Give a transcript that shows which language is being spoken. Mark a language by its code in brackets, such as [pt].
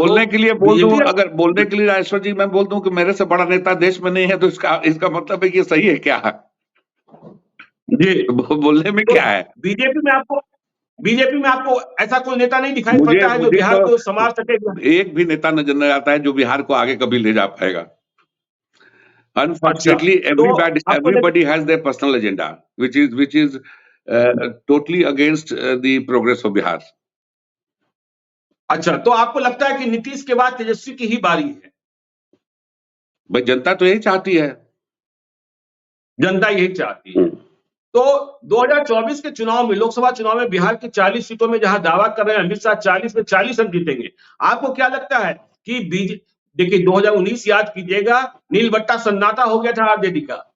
[hi] बोलने के लिए बोल दूं, अगर बोलने के लिए राजेश्वर जी मैं बोल दूं कि मेरे से बड़ा नेता देश में नहीं है, तो इसका मतलब है कि ये सही है क्या? जी, बोलने में क्या है? बीजेपी में आपको ऐसा कोई नेता नहीं दिखाई पड़ता है जो बिहार को संभाल सकेगा? एक भी नेता नजर नहीं आता है जो बिहार को आगे कभी ले जा पाएगा। [en] Unfortunately, everybody has their personal agenda, which is totally against the progress of Bihar. [hi] अच्छा, तो आपको लगता है कि नीतीश के बाद तेजस्वी की ही बारी है? भाई जनता तो यही चाहती है। जनता यही चाहती है। तो 2024 के चुनाव में, लोकसभा चुनाव में बिहार की 40 सीटों में जहां दावा कर रहे हैं अमित शाह 40 में 40 हम जीतेंगे, आपको क्या लगता है कि देखिए 2019 याद कीजिएगा, नीलबट्टा सन्नाटा हो गया था आरजेडी का।